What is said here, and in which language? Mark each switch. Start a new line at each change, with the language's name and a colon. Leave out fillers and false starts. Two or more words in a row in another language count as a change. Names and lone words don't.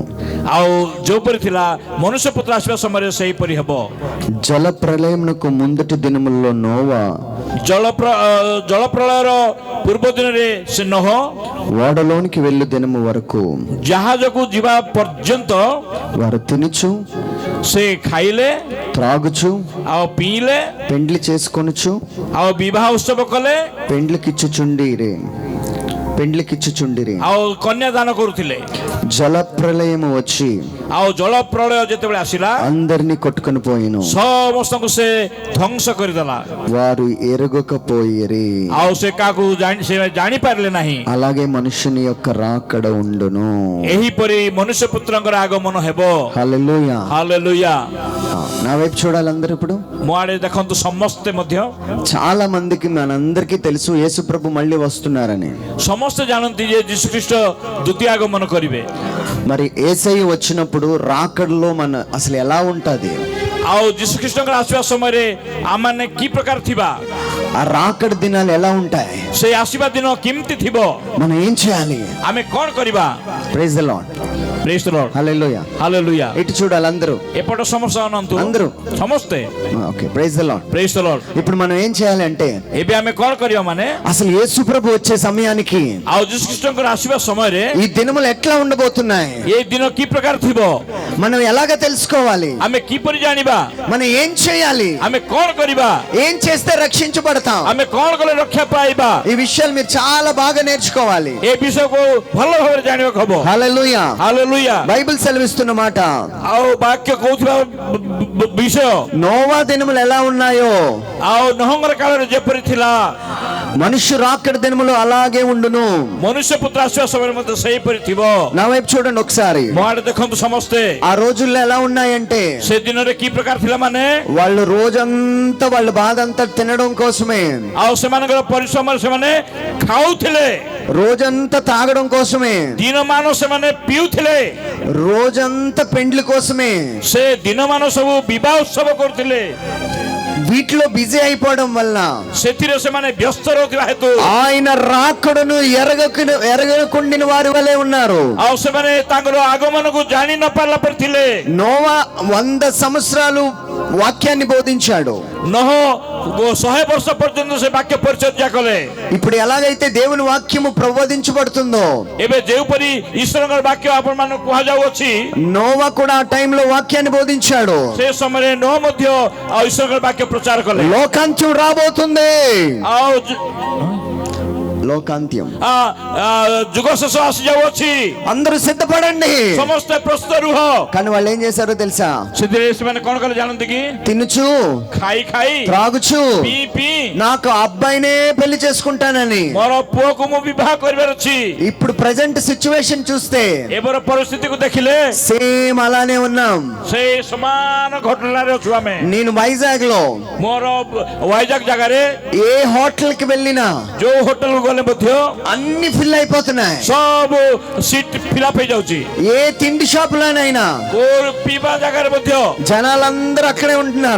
Odia: ଆଉ ଯୋଉପରି ଥିଲା ମନୁଷ୍ୟ ପୁତ୍ର ଆସିବା ସମୟରେ ସେହିପରି ହେବ.
Telugu: జల ప్రళయమునకు ముందటి దినముల్లో నోవా
Odia: ଜଳ ପ୍ରଳୟର ପୂର୍ବ ଦିନରେ ସେ ନହ
Telugu: ఓడలోనికి వెళ్ళు దినము వరకు
Odia: ଜାହାଜକୁ ଯିବା ପର୍ଯ୍ୟନ୍ତ
Telugu: వారు తినుచు,
Odia: ସେ ଖାଇଲେ,
Telugu: త్రాగుచు,
Odia: ଆଉ ପିଇଲେ,
Telugu: పెండ్లి చేసుకొనుచు,
Odia: ଆଉ ବିବାହ ଉତ୍ସବ କଲେ,
Telugu: పెండ్లికిచ్చుచుండిరి.
Odia: ଆଉ କନ୍ୟା ଦାନ କରୁଥିଲେ.
Telugu: జల ప్రళయము వచ్చి
Odia: ଆଉ ଜଳ ପ୍ରଳୟ ଯେତେବେଳେ ଆସିଲା,
Telugu: అందరినీ కొట్టుకొని పోయిను.
Odia: ସମସ୍ତଙ୍କୁ ସେ ଧ୍ୱଂସ କରିଦେଲା.
Telugu: వారు ఎరగకపోయిరి.
Odia: ଆଉ ସେ କାହାକୁ ସେ ଜାଣିପାରିଲେ ନାହିଁ.
Telugu: అలాగే మనుషుని యొక్క రాకడ ఉండును.
Odia: ଏହିପରି ମନୁଷ୍ୟ ପୁତ୍ରଙ୍କର ଆଗମନ ହେବ.
Telugu: హల్లెలూయా.
Odia: ହାଲେଲୁୟା.
Telugu: నా వైపు చూడాలి అందరూ. ఇప్పుడు
Odia: ମୋ ଆଡେ ଦେଖନ୍ତୁ ସମସ୍ତେ ମଧ୍ୟ.
Telugu: చాలా మందికి మనందరికీ తెలుసు యేసు ప్రభు మళ్ళీ వస్తున్నారని.
Odia: ସମସ୍ତେ ଜାଣନ୍ତି ଯେ ଯୀଶୁଖ୍ରୀଷ୍ଟ ଦ୍ୱିତୀୟ ଆଗମନ କରିବେ.
Telugu: మరి యేసయ్య వచ్చినప్పుడు రాకడలో మన అసలు ఎలా ఉంటది?
Odia: ଆଉ ଯୀଶୁଖ୍ରୀଷ୍ଟଙ୍କର ଆସିବା ସମୟରେ ଆମମାନେ କି ପ୍ରକାର ଥିବା,
Telugu: ఆ రాకడ దినాలు ఎలా ఉంటాయి?
Odia: ସେ ଆସିବା ଦିନ କେମିତି ଥିବ,
Telugu: మనం ఏం చేయాలి?
Odia: ଆମେ କଣ କରିବା?
English: Praise the Lord. Praise the Lord.
Telugu: హల్లెలూయా.
Odia: ହାଲେଲୁୟା.
Telugu: ఇటు చూడాలి అందరూ.
Odia: ଏପଟ ସମସ୍ତେ ଅନନ୍ତୁ,
Telugu: అందరూ.
Odia: ସମସ୍ତେ.
English: Okay, Praise the Lord. Praise the Lord.
Telugu: ఇప్పుడు మనం ఏం చేయాలి అంటే,
Odia: ଏବେ ଆମେ କଣ କରିବା ମାନେ,
Telugu: అసలు యేసు ప్రభు వచ్చే సమయానికి
Odia: ଆଉ ଯୀଶୁଖ୍ରୀଷ୍ଟଙ୍କର ଆସିବା ସମୟରେ
Telugu: ఈ దినములు ఎట్లా ఉండబోతున్నాయి?
Odia: ଏ ଦିନ କି ପ୍ରକାର ଥିବ,
Telugu: మనం ఎలాగ తెలుసుకోవాలి?
Odia: ଆମେ କିପରି ଜାଣିବା,
Telugu: మనం ఏం చేయాలి?
Odia: ଆମେ କଣ କରିବା,
Telugu: ఏం చేస్తే రక్షించబడతాం?
Odia: ଆମେ କଣ କଲେ ରକ୍ଷା ପାଇବା,
Telugu: ఈ విషయాలు మీరు చాలా బాగా నేర్చుకోవాలి.
Odia: ଏ ବିଷୟକୁ ଭଲ ଭାବରେ ଜାଣିବାକୁ ହବ.
Telugu: హల్లెలూయా.
Odia: ହାଲେଲୁୟା.
Telugu: బైబిల్ సెలవిస్తున్న మాట,
Odia: ଆଉ ବାକ୍ୟ କହୁଥିବା ବିଷୟ,
Telugu: నోవా దినములు ఎలా ఉన్నాయో
Odia: ଆଉ ନହଙ୍କର କାଳରେ ଯେପରି ଥିଲା,
Telugu: మనుష్య రాకడ దినములు అలాగే ఉండును.
Odia: ମନୁଷ୍ୟ పుତ୍ର ଆସିବା ସମୟରେ ମଧ୍ୟ ସେହିପରି ଥିବ.
Telugu: నా వైపు చూడండి ఒకసారి.
Odia: ମୋ ଆଡେ ଦେଖନ୍ତୁ ସମସ୍ତେ.
Telugu: ఆ రోజుల్లో ఎలా ఉన్నాయంటే,
Odia: ସେ ଦିନରେ କି ପ୍ରକାର ଥିଲା ମାନେ,
Telugu: వాళ్ళు రోజంతా వాళ్ళ బాధ అంతా తినడం కోసమే,
Odia: ଆଉ ସେମାନଙ୍କର ପରିଶ୍ରମରେ ସେମାନେ ଖାଉଥିଲେ,
Telugu: రోజంతా తాగడం కోసమే,
Odia: ଦିନମାନ ସେମାନେ ପିଉଥିଲେ,
Telugu: రోజంతా పెండ్లి కోసమే,
Odia: ସେ ଦିନମାନ ସବୁ ବିବାହ ଉତ୍ସବ କରୁଥିଲେ.
Telugu: వీటిలో బిజీ అయిపోవడం వల్ల
Odia: ସେଥିରେ ସେମାନେ ବ୍ୟସ୍ତ ରହୁଥିବା ହେତୁ
Telugu: ఆయన రాకడను ఎరగకుండిన వారి వలె ఉన్నారు.
Odia: ଆଉ ସେମାନେ ତାଙ୍କର ଆଗମନକୁ ଜାଣି ନ ପାରିଲା ପରି ଥିଲେ.
Telugu: నోవా 100 సంవత్సరాలు వాక్యాన్ని బోధించాడు.
Odia: ନହ 100 ବର୍ଷ పର୍ଯ୍ୟନ୍ତ ସେ ବାକ୍ୟ ପରିଚର୍ଯା କଲେ.
Telugu: ఇప్పుడు ఎలాగైతే దేవుని వాక్యము ప్రబోధించబడుతుందో,
Odia: ଏବେ ଯେଉଁପରି ଈଶ୍ୱରଙ୍କର ବାକ୍ୟ ଆପଣମାନଙ୍କୁ କୁହାଯାଉଅଛି,
Telugu: నోవా కూడా ఆ టైంలో వాక్యాన్ని బోధించాడు.
Odia: ସେ ସମୟରେ ନହ ମଧ୍ୟ ଆଉ ଈଶ୍ୱରଙ୍କର ବାକ୍ୟ ପ୍ରଚାର କଲେ.
Telugu: లోకాంత్యం రాబోతుంది.
Odia: ଆଉ
Telugu: లోకాంత్యం,
Odia: ଯୁଗ ଶେଷ ଆସି ଯାଉଅଛି,
Telugu: అందరూ సిద్ధపడండి.
Odia: ସମସ୍ତେ ପ୍ରସ୍ତୁତ ରୁହ.
Telugu: కానీ వాళ్ళు ఏం చేశారో తెలుసా?
Odia: ସେଥିରେ ସେମାନେ କଣ କଲେ ଜାଣନ୍ତି କି?
Telugu: తినుచు,
Odia: ଖାଇ ଖାଇ,
Telugu: త్రాగుచు,
Odia: ପିଇ ପିଇ,
Telugu: నాకు అబ్బాయినే పెళ్లి చేసుకుంటానని.
Odia: ମୋର ପୁଅକୁ ମୁଁ ବିବାହ କରିବାର ଅଛି.
Telugu: ఇప్పుడు
English: present situation
Telugu: చూస్తే
Odia: ଏବେର ପରିସ୍ଥିତିକୁ ଦେଖିଲେ
Telugu: సేమ్ అలానే ఉన్నాం.
Odia: ସେଇ ସମାନ ଘଟଣାରେ ଅଛୁ ଆମେ.
Telugu: నేను వైజాగ్ లో
Odia: ମୋର వైజాగ్ ଜାଗାରେ
Telugu: ఏ హోటల్ కి వెళ్ళినా
Odia: ଯୋଉ ହୋଟେଲକୁ ଗଲେ ମଧ୍ୟ
Telugu: అన్ని ఫిల్ అయిపోతున్నాయి.
Odia: ସବୁ
English: seat fill-up
Odia: ହେଇଯାଉଛି.
Telugu: ఏ తిండి షాప్ లోనైనా
Odia: କୋଉ ପିଇବା ଜାଗାରେ ମଧ୍ୟ
Telugu: జనాలందరూ అక్కడే ఉంటున్నారు.